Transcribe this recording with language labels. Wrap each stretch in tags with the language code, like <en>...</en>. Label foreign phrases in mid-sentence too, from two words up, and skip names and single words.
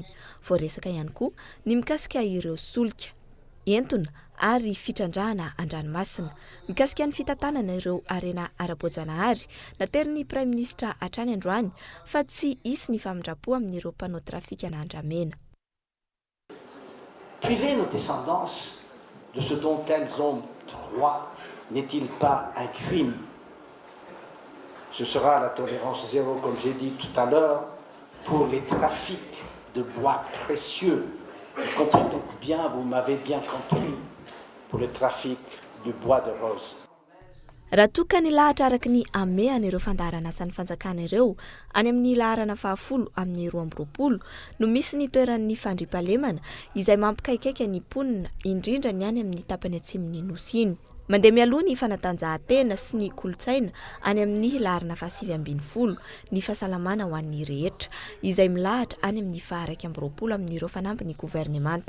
<mg>Voaresaka ihany koa ny mikasika ireo solika, entona ary fitrandrahana an-dranomasina. Mikasika ny fitantanana ireo arena ara-boajanahary, naterin'ny</mg> <fr>Prime Ministre</fr> <mg>hatrany androany fa tsy isy ny famindrapo amin'ireo mpanao trafika na andramena.</mg> <fr>Priver nos descendants de ce dont elles ont droit n'est-il pas un crime? Ce sera la tolérance zéro, comme j'ai dit tout à l'heure, pour les trafics de bois précieux. Comprenez donc bien, vous m'avez bien compris, pour le trafic du bois de rose.</fr> <mg>Raha toka ny lahatra araka ny ameana ireo fandaharana asan'ny fanjakana ireo any amin'ny laharana 10 amin'ny 20 no misy ny toeran'ny fandriampahalemana izay mampikaikaika ny mponina indrindra ny any amin'ny tapany atsimon'ny nosy iny. Mandeha mialoha ny fanatanjahantena sy ny kolotsaina any amin'ny laharana 20 ny fahasalamana ho an'ny rehetra izay milahatra any amin'ny 20 amin'ireo fanamby ny gouvernemanta.</mg>